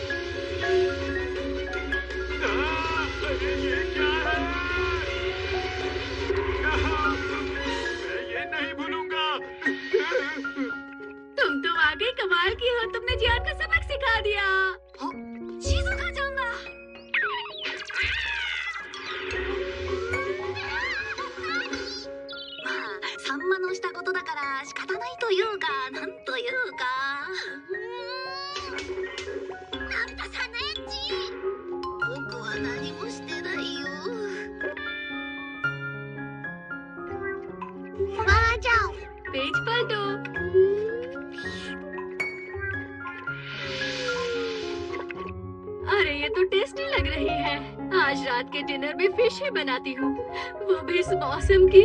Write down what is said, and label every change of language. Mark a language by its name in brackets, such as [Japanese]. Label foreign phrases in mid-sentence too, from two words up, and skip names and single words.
[Hindi] अरे ये क्या है? मैं ये नहीं भूलूंगा। तुम तो वाकई कमाल की हो। तुमने जियान को सबक सिखा दिया। शिजुका जाऊंगा। [Japanese] サンマのしたことだから仕方ないというか、なんというか。なんだサネッチ。僕は何もしてないよ。 [Hindi] वहाँ जाओ। पेज पलटो। अरे ये तो टेस्टी लग रही है। आज रात के डिनर में फिश ही बनाती हूँ, वो भी इस मौसम की।